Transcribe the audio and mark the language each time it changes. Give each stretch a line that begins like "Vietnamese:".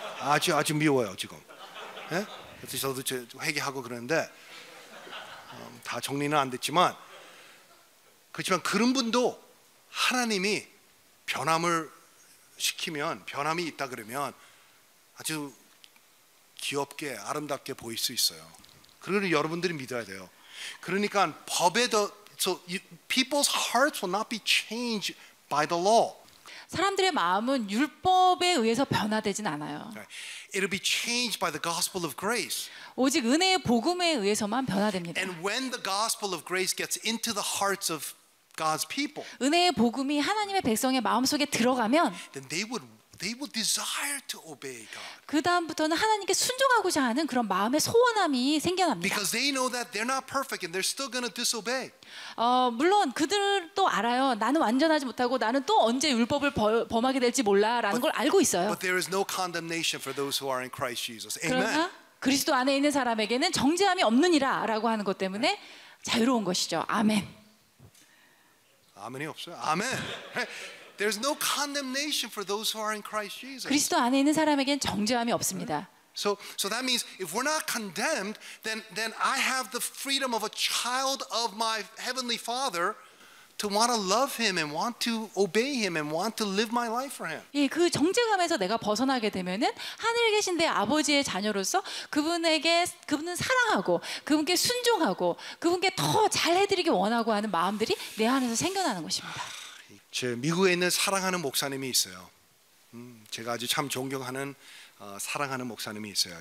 Korean: 아주 미워요 지금. 예? 그래서 저도 회개하고 그러는데 다 정리는 안 됐지만 그렇지만 그런 분도 하나님이 변함을 시키면 변함이 있다 그러면 아주 귀엽게 아름답게 보일 수 있어요. 그걸 여러분들이 믿어야 돼요. 그러니까
English: so people's hearts will not be changed by the law.
Korean: 사람들의 마음은 율법에 의해서 변화되진 않아요.
English: It'll be changed by the gospel of grace.
Korean: 오직 은혜의 복음에 의해서만 변화됩니다.
English: And when the gospel of grace gets into the hearts of God's people,
Korean: 은혜의 복음이 하나님의 백성의 마음속에 들어가면
English: then they will desire to obey God.
Korean: 그 다음부터는 하나님께 순종하고자 하는 그런 마음의 소원함이 생겨납니다.
English: Because they know that they're not perfect and they're still going to disobey.
Korean: 물론 그들도 알아요. 나는 완전하지 못하고 나는 또 언제 율법을 범하게 될지 몰라라는 걸 알고 있어요.
English: But there is no condemnation for those who are in Christ Jesus. Amen.
Korean: 그러나 그리스도 안에 있는 사람에게는 정죄함이 없느니라라고 하는 것 때문에 자유로운 것이죠. 아멘. 아멘이 없어요. 아멘.
English: There's no condemnation for those who are in Christ Jesus.
Korean: 그리스도 안에 있는 사람에게는 정죄함이 없습니다.
English: So that means if we're not condemned, then I have the freedom of a child of my heavenly Father to want to love Him and want to obey Him and want to live my life for Him.
Korean: 예, 그 정죄감에서 내가 벗어나게 되면은 하늘에 계신 내 아버지의 자녀로서 그분은 사랑하고 그분께 순종하고 그분께 더 잘해드리기 원하고 하는 마음들이 내 안에서 생겨나는 것입니다. 제 미국에 있는 사랑하는 목사님이 있어요. 제가 아주 참 존경하는 사랑하는 목사님이 있어요.